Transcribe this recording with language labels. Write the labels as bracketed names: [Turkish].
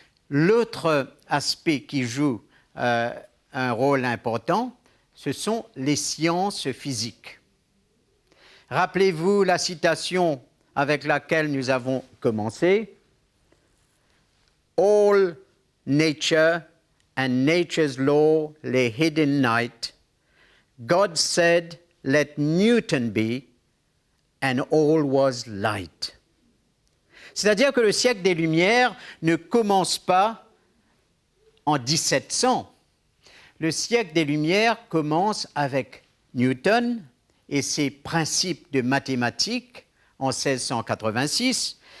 [French] L'autre aspect qui joue un rôle important, ce sont les sciences physiques. Rappelez-vous la citation avec laquelle nous avons commencé. [English] All nature and nature's law lay hid in night. God said, let Newton be, and all was light. [French] C'est-à-dire que le siècle des Lumières ne commence pas en 1700. Le siècle des Lumières commence avec Newton et ses principes de mathématiques en 1686.